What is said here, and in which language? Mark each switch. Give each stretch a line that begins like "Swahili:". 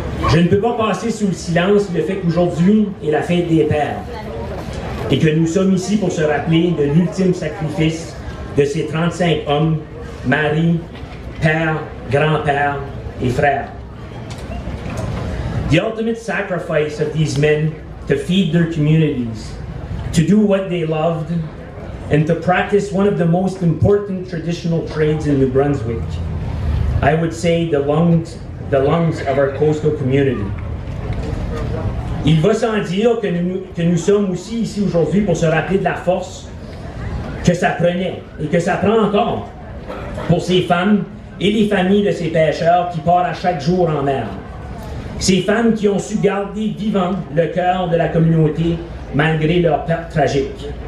French: Je ne peux pas passer sous le silence le fait qu'aujourd'hui est la fête des pères et que nous sommes ici pour se rappeler de l'ultime sacrifice de ces 35 hommes, maris, pères, grands-pères et frères.
English: The ultimate sacrifice of these men to feed their communities, to do what they loved, and to practice one of the most important traditional trades in New Brunswick. I would say the lungs of our coastal community.
French: Il va sans dire que nous sommes aussi ici aujourd'hui pour se rappeler de la force que ça prenait et que ça prend encore pour ces femmes et les familles de ces pêcheurs qui partent à chaque jour en mer. Ces femmes qui ont su garder vivant le cœur de la communauté malgré leur perte tragique.